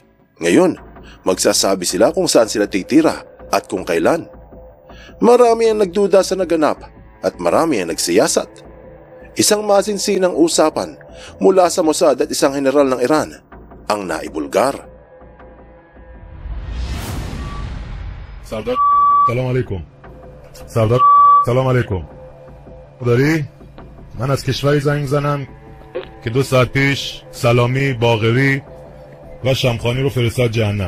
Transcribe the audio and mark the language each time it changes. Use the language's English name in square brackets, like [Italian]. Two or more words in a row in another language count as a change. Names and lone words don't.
[Filipino] Ngayon, magsasabi sila kung saan sila titira at kung kailan. Marami ang nagduda sa naganap at marami ang nagsiyasat. Isang masinsinang usapan mula sa Mossad at isang general ng Iran ang naibulgar. [Persian] سردار سلام علیکم. سردار سلام علیکم. داری؟ من از کشوری زنگ زنم که 2 ساعت پیش سلامی، باقری و شمخانی رو فرستاد جهنم.